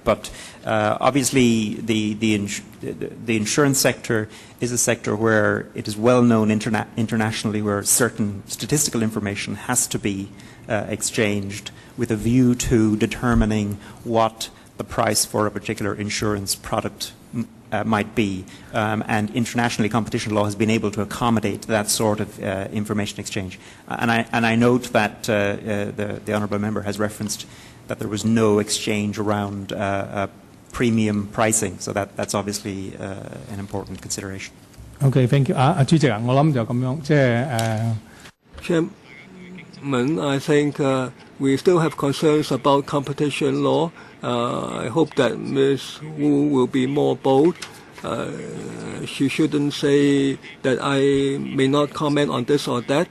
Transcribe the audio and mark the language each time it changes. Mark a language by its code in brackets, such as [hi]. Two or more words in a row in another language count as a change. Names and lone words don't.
[en] But obviously the insurance sector is a sector where it is well known internationally, where certain statistical information has to be exchanged with a view to determining what the price for a particular insurance product might be, and internationally competition law has been able to accommodate that sort of information exchange. And I note that the honourable member has referenced that there was no exchange around premium pricing, so that's obviously an important consideration. Okay, thank you. [yue] 主席啊，我諗就咁樣，即係 [en] Chairman, I think we still have concerns about competition law. I hope that Ms. Wu will be more bold. She shouldn't say that I may not comment on this or that.